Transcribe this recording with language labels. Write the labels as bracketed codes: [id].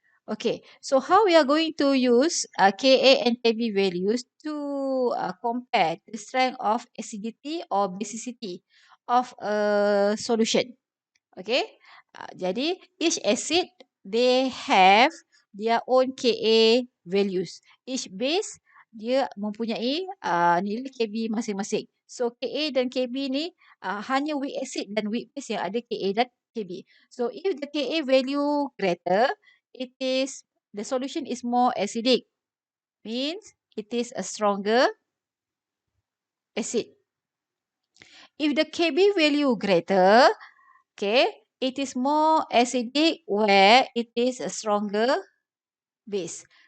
[en] Okay, so how we are going to use Ka and Kb values to compare the strength of acidity or basicity of a solution. Okay, jadi each acid, they have their own Ka values. [ms] Each base, dia mempunyai nilai Kb masing-masing. So Ka dan Kb ni hanya weak acid dan weak base yang ada Ka dan Kb. [en] So if the Ka value greater, the solution is more acidic. Means it is a stronger acid. If the Kb value greater, okay, it is more acidic where it is a stronger base.